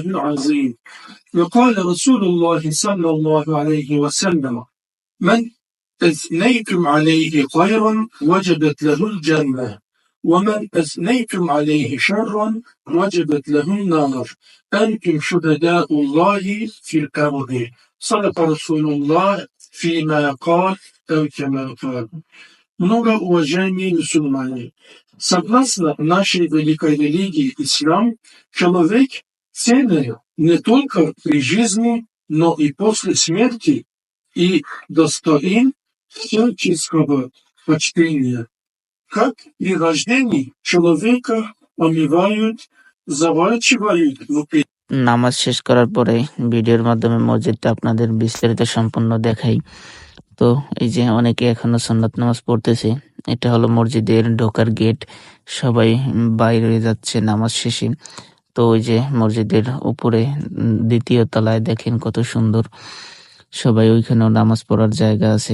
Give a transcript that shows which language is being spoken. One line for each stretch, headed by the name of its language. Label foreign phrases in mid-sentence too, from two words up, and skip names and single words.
Arabic: العظيم وقال رسول الله صلى الله عليه وسلم من أثنيتم عليه خيرا وجبت له الجنة ومن أثنيتم عليه شرا وجبت له النار أنتم شهداء الله في الأرض صدق رسول الله فيما قال أو كما قال.
Russian: Много уважаемые мусульмане, согласно нашей великой религии ислам, человек ценен не только при жизни, но и после смерти и достоин всяческого почтения. Как при рождении человека омывают, заворачивают в
Bangla: নামাজ শেষ করার পরে ভিডিওর মাধ্যমে মসজিদটা আপনাদের বিস্তারিত সম্পূর্ণ দেখাই। তো এই যে অনেকে এখনো সুন্নাত নামাজ পড়তেছে, এটা হলো মসজিদের ঢোকার গেট। সবাই বাইরে যাচ্ছে নামাজ শেষে। তো ওই যে মসজিদের উপরে দ্বিতীয় তলায় দেখেন কত সুন্দর, সবাই ওইখানেও নামাজ পড়ার জায়গা আছে।